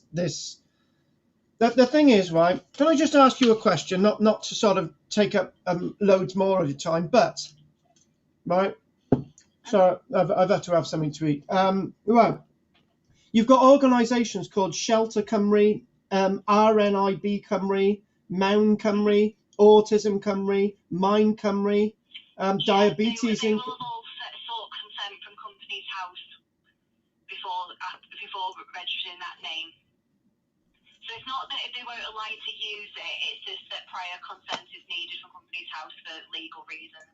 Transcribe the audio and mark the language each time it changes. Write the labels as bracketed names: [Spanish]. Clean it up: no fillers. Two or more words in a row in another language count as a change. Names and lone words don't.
[English] The thing is, right? Can I just ask you a question? Not to sort of take up loads more of your time, but right. So I've had to have something to eat. Right. You've got organisations called Shelter Cymru, RNIB Cymru, Mewn Cymru, Autism Cymru, Mind Cymru. Diabetes. They will have all sought consent from Companies House before registering that name. So it's not that they won't allow you to use it; it's just that prior consent is needed from Companies House for legal reasons.